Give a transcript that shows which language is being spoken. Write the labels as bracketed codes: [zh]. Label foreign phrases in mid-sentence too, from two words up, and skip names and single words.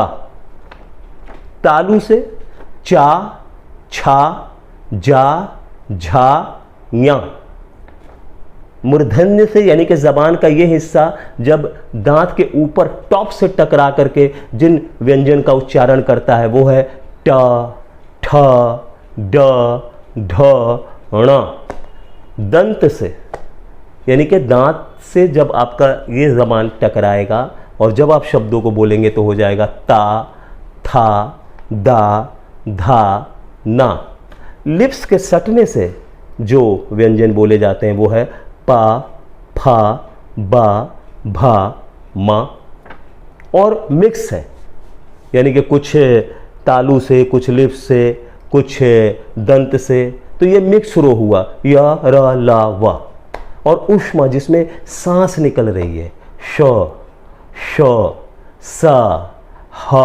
[hi] तालु से चा, छा, जा, झा, ञा। मूर्धन्य से यानी कि जबान का यह हिस्सा जब दांत के ऊपर टॉप से टकरा करके जिन व्यंजन का उच्चारण करता है वो है ट, ठ, ड, ढ, ण। दंत से यानी कि दांत से जब आपका ये जबान टकराएगा और जब आप शब्दों को बोलेंगे तो हो जाएगा ता, था, दा, धा, ना। लिप्स के सटने से जो व्यंजन बोले जाते हैं वो है पा, फा, बा, भा, मा। और मिक्स है, यानी कि कुछ तालु से, कुछ लिप्स से, कुछ दंत से, तो ये मिक्स रो हुआ, या, र, ला, वा। और उष्मा जिसमें सांस निकल रही है, श, सा, हा।